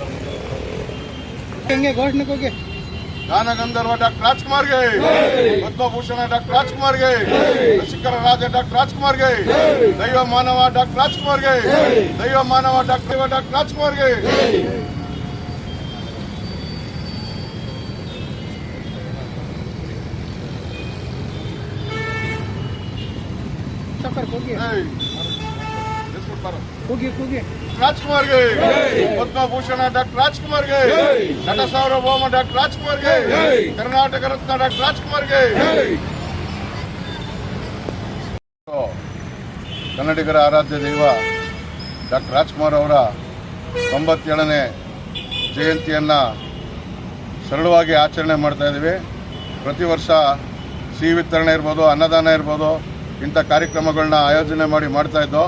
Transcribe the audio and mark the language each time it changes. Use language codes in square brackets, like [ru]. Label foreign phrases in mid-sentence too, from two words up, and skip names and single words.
[kn] ಹೆಂಗೆ ಘೋಷಣೆ ಹೋಗಿ ಗಾನ ಗಂಧರ್ವ ಡಾಕ್ಟರ್ ರಾಜ್‌ಕುಮಾರ್ ಗೆ ಪದ್ಮಭೂಷಣ ಡಾಕ್ಟರ್ ರಾಜ್‌ಕುಮಾರ್ ಗೆ ಶಿಖರ ರಾಜ ಡಾಕ್ಟರ್ ರಾಜ್‌ಕುಮಾರ್ ಗೆ ದೈವ ಮಾನವ ಡಾಕ್ಟರ್ ರಾಜ್‌ಕುಮಾರ್ ಗೆ ದೈವ ಮಾನವ ಡಾಕ್ಟರ್ ರಾಜ್‌ಕುಮಾರ್ ಗೆ ರಾಜ್‌ಕುಮಾರ್ ಗೆ ಪದ್ಮಭೂಷಣ ಡಾಕ್ಟರ್ ರಾಜ್‌ಕುಮಾರ್ ಗೆ ನಟ ಸಾರ್ವಭೌಮ ಡಾಕ್ಟರ್ ರಾಜ್‌ಕುಮಾರ್ ಗೆ ಕರ್ನಾಟಕ ರತ್ನ ಡಾಕ್ಟರ್ ರಾಜ್‌ಕುಮಾರ್ ಗೆ ಕನ್ನಡಿಗರ ಆರಾಧ್ಯ ದೈವ ಡಾಕ್ಟರ್ ರಾಜ್ಕುಮಾರ್ ಅವರ 97ನೇ ಜಯಂತಿಯನ್ನು ಸರಳವಾಗಿ ಆಚರಣೆ ಮಾಡ್ತಾ ಇದ್ದೀವಿ. ಪ್ರತಿ ವರ್ಷ ಸಿಹಿ ವಿತರಣೆ ಇರ್ಬೋದು, ಅನ್ನದಾನ ಇರ್ಬೋದು, ಇಂಥ ಕಾರ್ಯಕ್ರಮಗಳನ್ನ ಆಯೋಜನೆ ಮಾಡ್ತಾ ಇದ್ದೋ.